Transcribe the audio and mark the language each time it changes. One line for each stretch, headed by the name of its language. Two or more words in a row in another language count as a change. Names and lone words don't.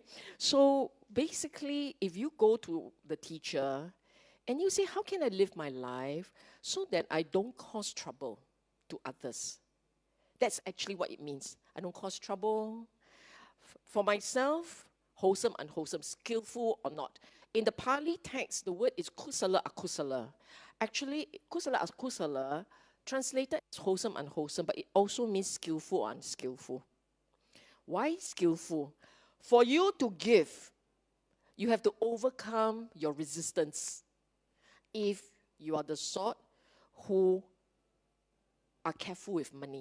English: So basically, if you go to the teacher and you say, how can I live my life so that I don't cause trouble to others? That's actually what it means. I don't cause trouble. For myself, wholesome, unwholesome, skillful or not. In the Pali text, the word is
Pali: kusala, akusala. Actually, kusala, akusala,
English: translated as wholesome, unwholesome, but it also means skillful or unskillful. Why skillful? For you to give, you have to overcome your resistance. If you are the sort who are careful with money.